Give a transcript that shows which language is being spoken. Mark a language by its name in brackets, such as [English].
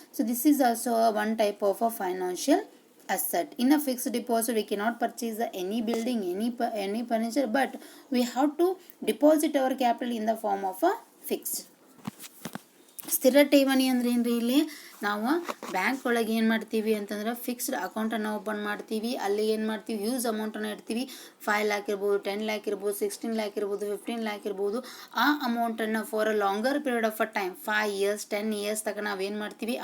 [English] So this is also one type of a financial asset. In a fixed deposit we cannot purchase any building, any furniture, but we have to deposit our capital in the form of a fix. [Kannada] ಸ್ಥಿರ ಠೇವಣಿ ಅಂದ್ರೆ ಏನ್ರಿ? ಇಲ್ಲಿ ನಾವು bank ಒಳಗೆ ಏನು ಮಾಡ್ತೀವಿ ಅಂತಂದ್ರೆ ಫಿಕ್ಸ್ಡ್ ಅಕೌಂಟನ್ನು ಓಪನ್ ಮಾಡ್ತೀವಿ. ಅಲ್ಲಿ ಏನು ಮಾಡ್ತೀವಿ? ಹ್ಯೂಜ್ ಅಮೌಂಟನ್ನು ಇಡ್ತೀವಿ. 5 lakh ಇರ್ಬೋದು, 10 lakh ಇರ್ಬೋದು, 16 lakh ಇರ್ಬೋದು, 15 lakh ಇರ್ಬೋದು. [English] ಆ ಅಮೌಂಟನ್ನು for a longer period of a time, 5 years 10 years [Kannada] ತನಕ ನಾವೇನು ಮಾಡ್ತೀವಿ?